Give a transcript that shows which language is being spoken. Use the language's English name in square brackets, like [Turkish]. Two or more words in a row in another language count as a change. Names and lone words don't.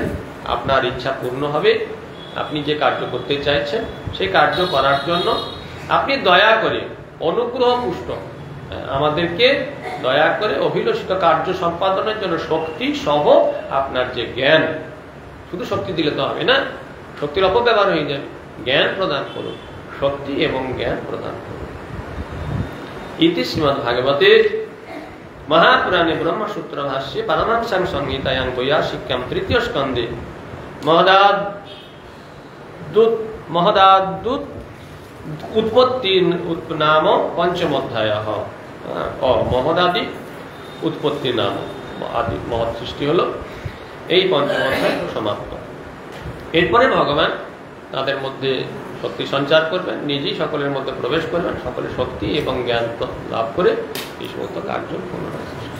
[Bangla] আপনার ইচ্ছা পূর্ণ হবে, আপনি যে কার্য করতে চাইছেন সেই কার্য করার জন্য আপনি দয়া করে অনুগ্রহ পুষ্ট আমাদেরকে দয়া করে অভিলষিত কার্য সম্পাদনের জন্য শক্তি সহ আপনার যে জ্ঞান, শুধু শক্তি দিলে তো হবে না, শক্তির অপব্যবহার হয়ে যাবে, জ্ঞান প্রদান করুন, শক্তি এবং জ্ঞান প্রদান করুন। [Sanskrit] ইতি শ্রীমদ্ ভাগবতে महापुराणे ब्रह्मसूत्र भाष्ये परमांशां संहितायां वैयासिक्यां तृतीय स्कंदे महदादूत उत्पत्ति नाम पंचम अध्याय महदादि उत्पत्ति नाम आदि महत् सृष्टि हलो [Bangla] এই পঞ্চম অধ্যায় সমাপ্ত। এরপরে ভগবান তাদের মধ্যে শক্তি সঞ্চার করবেন, নিজেই সকলের মধ্যে প্রবেশ করবেন, সকলের শক্তি এবং জ্ঞান লাভ করে এই সমস্ত কার্য পুনরায় সৃষ্টি।